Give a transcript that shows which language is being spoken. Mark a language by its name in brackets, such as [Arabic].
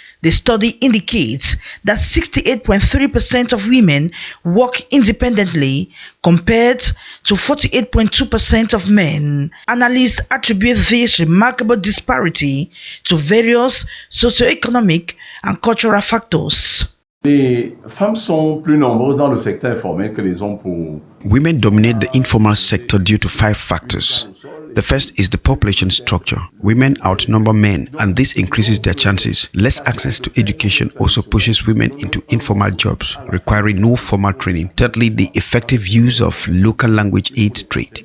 [English] The study indicates that 68.3% of women work independently compared to 48.2% of men. Analysts attribute this remarkable disparity to various socio-economic and cultural factors. [French] Les femmes sont plus nombreuses dans le secteur informel que les hommes pour... [English] Women dominate the informal sector due to 5 factors. The first is the population structure. Women outnumber men, and this increases their chances. Less access to education also pushes women into informal jobs, requiring no formal training. Thirdly, the effective use of local language aids trade.